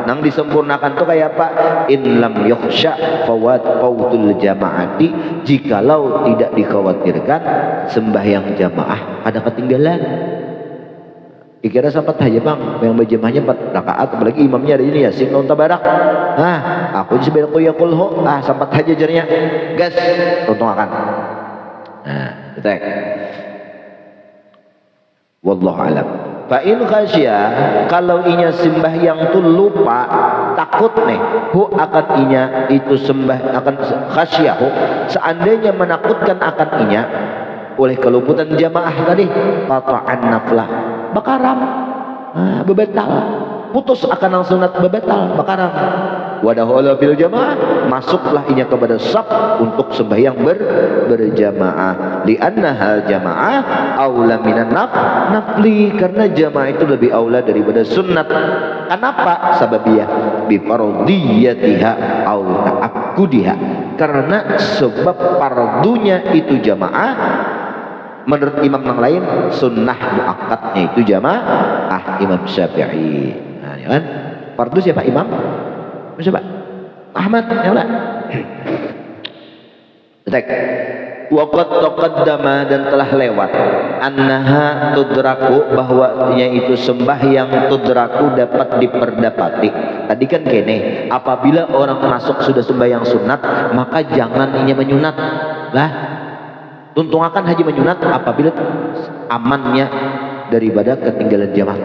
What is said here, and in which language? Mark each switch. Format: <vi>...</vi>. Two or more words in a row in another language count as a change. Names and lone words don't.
<bjn>Nang disempurnakan tuh kayak apa?</bjn> <ar>إن لم يخش فوت الجماعة,</ar> <bjn>jikalau tidak dikhawatirkan sembahyang jamaah ada ketinggalan. Dikira sempat aja bang, yang berjamaahnya 4 rakaat, apalagi imamnya ada ini Yasin non tabarak. Nah, aku sebenarnya kuyakulho, sempat aja jadinya gas, untung akan. Nah, betul.</bjn> <ar>والله أعلم. فإن خشي,</ar> <bjn>kalau inya sembahyang tuh lupa, takut nih akan inya itu akan khasyahu, seandainya menakutkan akan inya oleh keluputan jamaah tadi,</bjn> <ar>قطع النافلة,</ar> <bjn>bakaram, bebatal, putus akan sunat bebatal, bakaram.</bjn> <ar>ودخل بالجماعة,</ar> <bjn>masuklah inya kepada saf untuk sembahyang berjamaah.</bjn> <ar>لأن الجماعة أولى من النفل,</ar> <bjn>karena jamaah itu lebih aula daripada sunat.</bjn> <ar>Kenapa? سببية بفرضيتها أو تأكدها,</ar> <bjn>karena sebab fardunya itu jamaah. Menurut imam yang lain sunnah muakkadnya itu jamaah Imam Syafi'i. Nah, ya kan? Fardu siapa imam? Siapa? Ahmad, ya enggak? Betul.</bjn> <ar>وقد تقدم,</ar> <bjn>dan telah lewat</bjn> <ar>أنها تدرك,</ar> <bjn>bahwanya itu sembahyang tudraku dapat diperdapati. Tadi kan kene, apabila orang masuk sudah sembahyang sunat, maka jangan inya menyunat. Lah, tuntung akan haji menyunat apabila amannya daripada ketinggalan jamaah.</bjn>